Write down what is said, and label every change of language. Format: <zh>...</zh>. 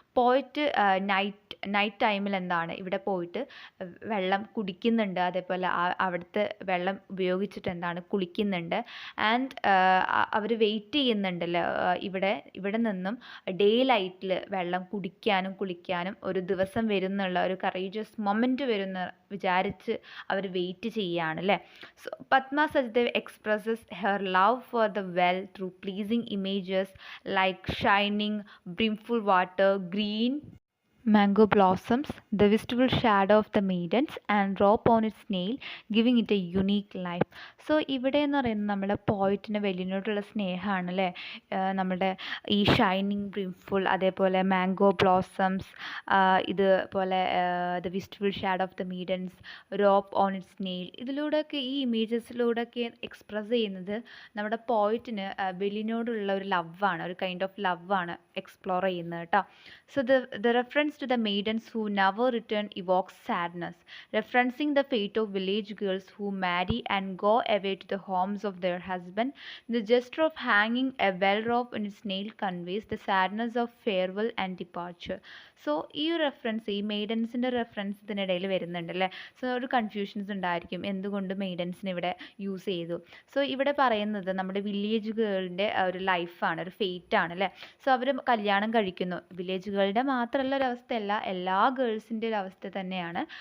<ml>പോയിട്ട് നൈറ്റ് ടൈമിൽ എന്താണ് ഇവിടെ പോയിട്ട് വെള്ളം കുടിക്കുന്നുണ്ട്, അതേപോലെ അവിടുത്തെ വെള്ളം ഉപയോഗിച്ചിട്ട് എന്താണ് കുളിക്കുന്നുണ്ട്. ആൻഡ് അവർ വെയിറ്റ് ചെയ്യുന്നുണ്ടല്ലോ ഇവിടെ നിന്നും ഡേ ലൈറ്റിൽ വെള്ളം കുടിക്കാനും കുളിക്കാനും ഒരു ദിവസം വരുന്നുള്ള ഒരു കറേജസ് മൊമെൻറ്റ് വരുന്ന വിചാരിച്ച് അവർ വെയിറ്റ് ചെയ്യുകയാണ് അല്ലേ.</ml> <en>So Padma Sachdev expresses her love for the well through pleasing images like shining brimful water, green mango blossoms, the visible shadow of the maidens, and rope on its nail, giving it a unique life.</en> <ml>So ഇവിടെ എന്ന് പറയുന്നത് നമ്മുടെ പോയിറ്റിന് വെല്ലിനോടുള്ള സ്നേഹമാണ് അല്ലേ. നമ്മുടെ ഈ shining ബ്രിംഫുൾ, അതേപോലെ mango blossoms, ഇതുപോലെ</ml> <en>the visible shadow of the maidens, rope on its nail,</en> <ml>ഇതിലൂടെയൊക്കെ ഈ ഇമേജസിലൂടെയൊക്കെ എക്സ്പ്രസ് ചെയ്യുന്നത് നമ്മുടെ പോയിറ്റിന് വെല്ലിനോടുള്ള ഒരു ലവാണ്, ഒരു കൈൻഡ് ഓഫ് ലവാണ് എക്സ്പ്ലോർ ചെയ്യുന്നത് കേട്ടോ.</ml> <en>So the reference to the maidens who never return evokes sadness, referencing the fate of village girls who marry and go away to the homes of their husband. The gesture of hanging a well rope in its nail conveys the sadness of farewell and departure.</en> <ml>So ഈ ഒരു reference, ഈ മെയ്ഡൻസിൻ്റെ reference ഇതിനിടയിൽ വരുന്നുണ്ട് അല്ലേ. So ഒരു confusions ഉണ്ടായിരിക്കും എന്തുകൊണ്ട് മെയ്ഡൻസിനെ ഇവിടെ യൂസ് ചെയ്തു. സോ ഇവിടെ പറയുന്നത് നമ്മുടെ വില്ലേജ് ഗേളിൻ്റെ ഒരു ലൈഫാണ്, ഒരു ഫെയ്റ്റാണ് അല്ലേ. സോ അവർ കല്യാണം കഴിക്കുന്നു. വില്ലേജ് ഗേളുടെ മാത്രമല്ല ഒരവസ്ഥയല്ല, എല്ലാ ഗേൾസിൻ്റെ ഒരു അവസ്ഥ തന്നെയാണ്.</ml>